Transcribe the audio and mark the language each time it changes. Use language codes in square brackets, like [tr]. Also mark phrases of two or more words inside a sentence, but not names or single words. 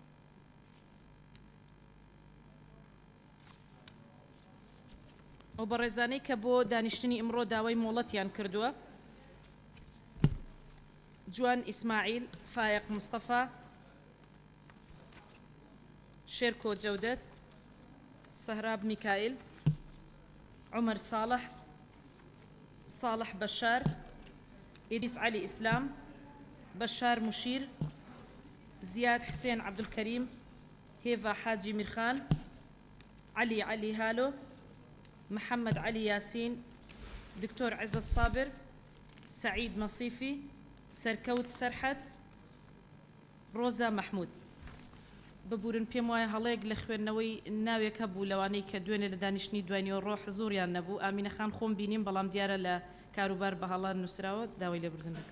[ckb] ئەو بەڕێزانەی کە بۆ دانیشتنی ئەمڕۆ داوای مۆڵەتیان کردووە: جوان ئیسماعیل، فایق مستەفا، شێرکۆ جەودەد، سەهراب میکائیل، عومەر ساڵح، صالح بەشار، ئیدریس علی ئیسلام، بەشار مشیر، زیاد حسێن عەبدولکەریم، هێڤا حاجی میرخان، علی هالۆ، محمد علي ياسين، دكتور عزت صابر، سعيد نصيفي، سەرکەوت سەرحەد ڕۆزا مەحموود ببورن پێم وایە هەڵەیەک لە خوێندنەوەی ناوێکە بوو لەوانەی کە دوێنێ لە دانیشتنی دواییەوە ڕۆ حزوریان نەبوو ئامینە خان خۆم بینیم بەڵام دیارە لە کاروبار بە هەڵان نووسراوە داوای لێبوردن دەکەم.